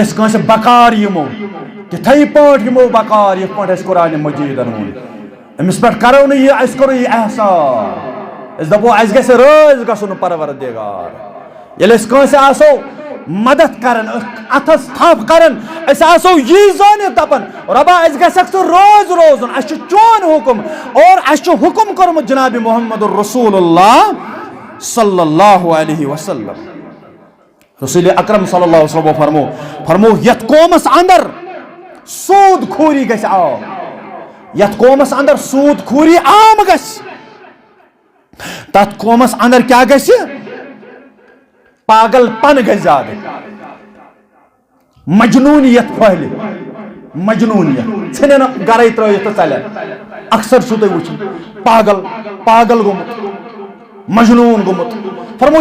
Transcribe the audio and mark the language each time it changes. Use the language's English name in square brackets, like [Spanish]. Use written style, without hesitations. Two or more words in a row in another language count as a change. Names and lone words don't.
[Kashmiri] أسۍ کٲنٛسہِ بکار یِمو تِتھَے پٲٹھۍ یِمو بکار یِتھ پٲٹھۍ اَسہِ قرآنِ مجیٖدن ووٚن أمِس پٮ۪ٹھ کرو نہٕ یہِ أسۍ کرو یہِ احسان أسۍ دپو اَسہِ گژھِ رٲضۍ گژھُن پروردگار ییٚلہِ أسۍ کٲنٛسہِ آسو مدد کران اتھس تھپھ کران أسۍ آسو یی زٲنِتھ دپان رۄبا اَسہِ گژھکھ ژٕ رٲضۍ روزُن اَسہِ چھُ چون حُکم اور اَسہِ چھُ حُکم کوٚرمُت جنابِ محمد رسول اللہ [Arabic] صلی اللہ علیہ وسلم [Kashmiri] رسول اکرم [Arabic] صلی اللہ علیہ وسلم [Kashmiri] فرمو یتھ قومس اندر سود خوری گژھِ عام یتھ قومس اندر سود خوری عام گژھِ تتھ قومس اندر کیا گژھِ پاگل پن گژھِ زیادٕ مجنونیت پھہلہِ مجنونیت ژھٕنن گرے ترٲیِتھ تہٕ ژلن اکثر چھُو تُہۍ وٕچھُن پاگل گوٚمُت مجنون گوٚمُت فرمو